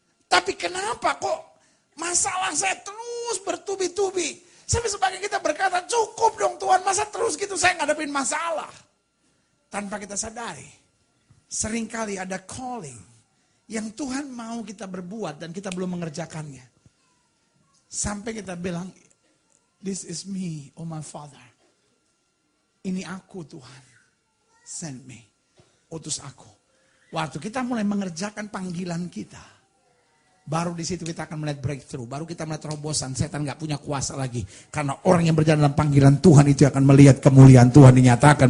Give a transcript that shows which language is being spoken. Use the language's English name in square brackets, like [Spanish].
[Indonesian] Tapi kenapa kok masalah saya terus bertubi-tubi? Sampai sebagian kita berkata, cukup dong Tuhan, masa terus gitu saya ngadepin masalah. Tanpa kita sadari, seringkali ada calling yang Tuhan mau kita berbuat dan kita belum mengerjakannya. Sampai kita bilang, [English] this is me, oh my Father. [Indonesian] Ini aku Tuhan, [English] send me, [Indonesian] utus aku. Waktu kita mulai mengerjakan panggilan kita, baru di situ kita akan melihat breakthrough. Baru kita melihat terobosan. Setan gak punya kuasa lagi. Karena orang yang berjalan dalam panggilan Tuhan itu akan melihat kemuliaan Tuhan dinyatakan.